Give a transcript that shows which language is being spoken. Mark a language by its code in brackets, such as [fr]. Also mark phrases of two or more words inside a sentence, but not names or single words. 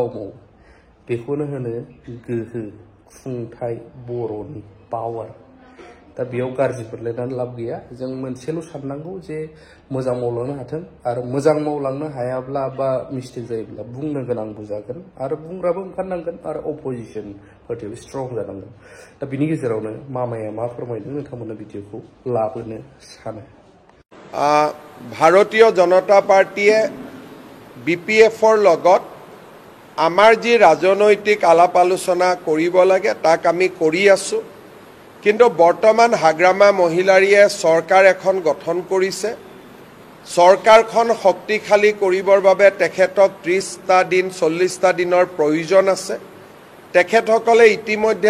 [brx] मावो बेखौनो होनो गोहो खुंथाय बर'नि पावार दा बेयाव गाज्रि मोनलायनानै लाब गैया जों मोनसेल' साननांगौ जे मोजां मावलांनो हाथों आरो मोजां मावलांनो हायाब्ला बा मिस्टेक जायोब्ला बुंनो गोनांबो जागोन आरो बुंग्राबो ओंखारनांगोन आरो अपोजिसन पार्टियाबो स्ट्रं जानांगोन दा बिनि गेजेरावनो मामाया मा फोरमायदों नोंथांमोननो भिडिअखौ लाबोनो सानो [as] ভাৰতীয় জনতা পাৰ্টিয়ে বিপিএফৰ লগত আমাৰ যি ৰাজনৈতিক আলাপ আলোচনা কৰিব লাগে তাক আমি কৰি আছোঁ কিন্তু বৰ্তমান হাগ্ৰামা মহিলাৰীয়ে চৰকাৰ এখন গঠন কৰিছে চৰকাৰখন শক্তিশালী কৰিবৰ বাবে তেখেতক 30টা দিন 40টা দিনৰ প্ৰয়োজন আছে তেখেতসকলে ইতিমধ্যে